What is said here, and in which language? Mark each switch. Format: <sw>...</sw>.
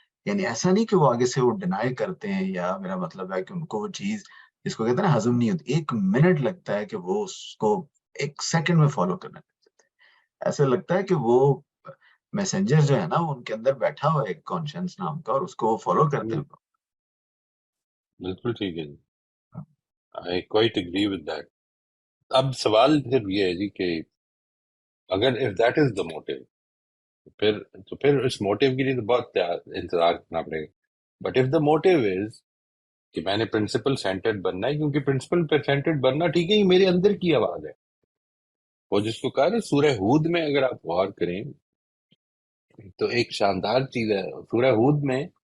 <ur>یعنی ایسا نہیں کہ وہ آگے سے وہ ڈینائی کرتے ہیں، یا میرا مطلب ہے کہ ان کو وہ چیز جس کو کہتے ہیں نا ہضم نہیں ہوتی. 1 منٹ لگتا ہے کہ وہ اس کو 1 سیکنڈ میں فالو کرنے لگ جاتے ہیں. ایسا لگتا ہے کہ وہ میسنجر جو ہے نا وہ ان کے اندر بیٹھا ہوا ہے ایک کانشنس نام کا، اور اس کو وہ فالو کرتے ہیں. بالکل ٹھیک ہے جی،</ur> <en>I quite agree with that.</en> <ur>اب سوال پھر یہ ہے جی کہ اگر</ur> <en>if that is the motive</en> <ur>پھر تو پھر اس موٹیو کے لیے تو بہت انتظار کرنا پڑے گا.</ur> <en>but if the motive is</en> <ur>کہ میں نے پرنسپل سینٹرڈ بننا ہے، کیونکہ پرنسپل سینٹرڈ بننا ٹھیک ہے یہ میرے اندر کی آواز ہے، وہ جس کو کہا نا سورہ ہود میں اگر آپ غور کریں تو ایک شاندار چیز ہے سورہ ہود میں.</ur>